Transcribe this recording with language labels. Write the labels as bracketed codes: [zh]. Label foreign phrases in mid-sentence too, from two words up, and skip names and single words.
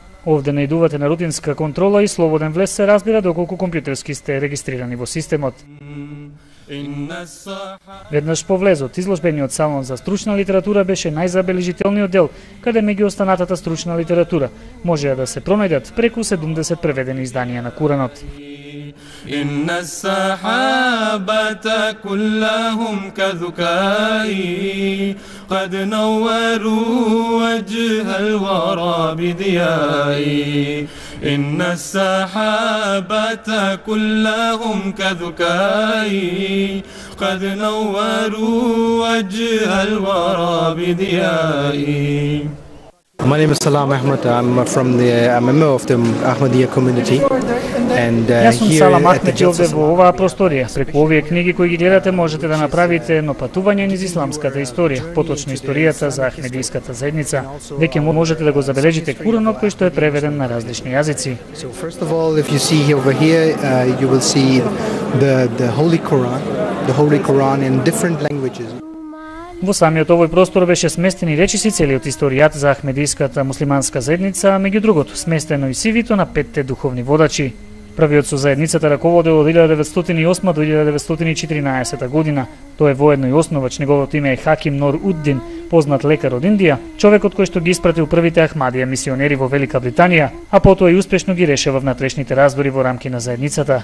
[mk] Овде наидувате на рутинска контрола и слободен влез се разбира доколку компјутерски сте регистрирани во системот. Веднаш по влезот, изложбениот салон за стручна литература беше најзабележителниот дел, каде меѓу останатата стручна литература можеа да се пронајдат преку 70 преведени изданија на Куранот. [ar] إن الصحابة كلهم كذكائي قد نوروا وجه الورى بضيائي إن الصحابة كلهم كذكائي قد نوروا وجه الورى بضيائي. [en] My name is Salam Ahmed. I'm a member of the Ahmadiyya community. [mk] Јас сум Салам Ахмед и овде во оваа просторија. Преку овие книги кои ги гледате можете да направите едно патување низ исламската историја, поточно историјата за Ахмедиската заедница. Веќе можете да го забележите Куранот кој што е преведен на различни јазици. [en] So first of all, if you see over here, you will see the Holy Quran in different languages. [mk] Во самиот овој простор беше сместени речиси целиот историјат за Ахмедиската муслиманска заедница, меѓу другото сместено и сивито на 5 духовни водачи. Првиот со заедницата раководел од 1908 до 1914 година. Тој е воедно и основач, неговото име е Хаким Нор Уддин, познат лекар од Индија, човекот кој што ги испратил првите Ахмадија мисионери во Велика Британија, а потоа и успешно ги решава внатрешните раздори во рамки на заедницата.